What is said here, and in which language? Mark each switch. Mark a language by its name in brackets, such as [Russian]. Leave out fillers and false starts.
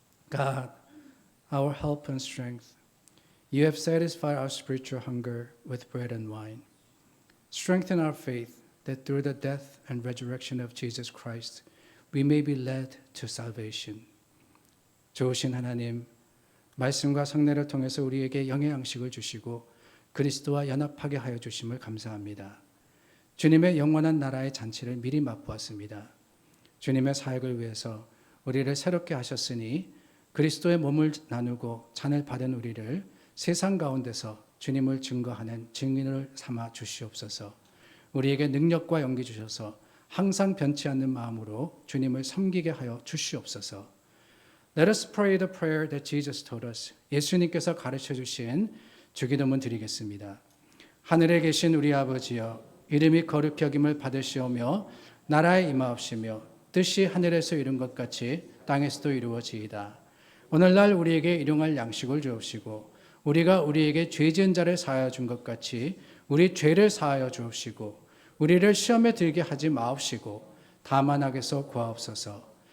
[English] God, our help and strength, you have satisfied our spiritual hunger with bread and wine. Strengthen our faith that through the death and resurrection of Jesus Christ, we may be led to salvation. [Korean] 좋으신 하나님, 말씀과 성례를 통해서 우리에게 영의 양식을 주시고 그리스도와 연합하게 하여 주심을 감사합니다. 주님의 영원한 나라의 잔치를 미리 맛보았습니다. 주님의 사역을 위해서 우리를 새롭게 하셨으니 그리스도의 몸을 나누고 잔을 받은 우리를 세상 가운데서 주님을 증거하는 증인을 삼아 주시옵소서. 우리에게 능력과 용기 주셔서 항상 변치 않는 마음으로 주님을 섬기게 하여 주시옵소서. [English] Let us pray the prayer that Jesus taught us. [Korean] 예수님께서 가르쳐 주신 주기도문 드리겠습니다. 하늘에 계신 우리 아버지여, 이름이 거룩히 여김을 받으시오며 나라에 임하옵시며 뜻이 하늘에서 이룬 것 같이 땅에서도 이루어지이다. 오늘날 우리에게 일용할 양식을 주옵시고 우리가 우리에게 죄 지은 자를 사하여 준 것 같이 우리 죄를 사하여 주옵시고 우리를 시험에 들게 하지 마옵시고 다만 악에서 구하옵소서.